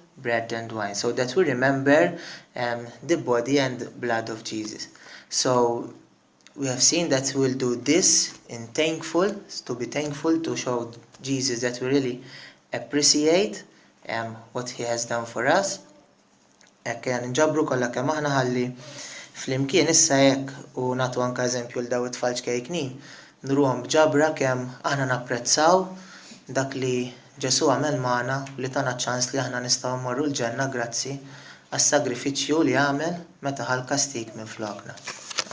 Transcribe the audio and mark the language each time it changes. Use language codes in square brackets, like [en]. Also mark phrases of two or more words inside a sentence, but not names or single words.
[en] Bread and wine. So that we remember the body and blood of Jesus. So we have seen that we'll do this to be thankful, to show Jesus that we really appreciate what he has done for us. [mt] Ekk nġabru kollha kemm aħna ħalli flimkien issa hekk u nagħtu anke eżempju l daw it-tfal ċkejknin nruhom b'ġabra kemm aħna napprezzaw dak li Ġesu għamel magħna li tana ċans li aħna nistgħu mmorru l-ġenna grazzi għas-sagrifiċċju li għamel meta ħal kastik minn flokna.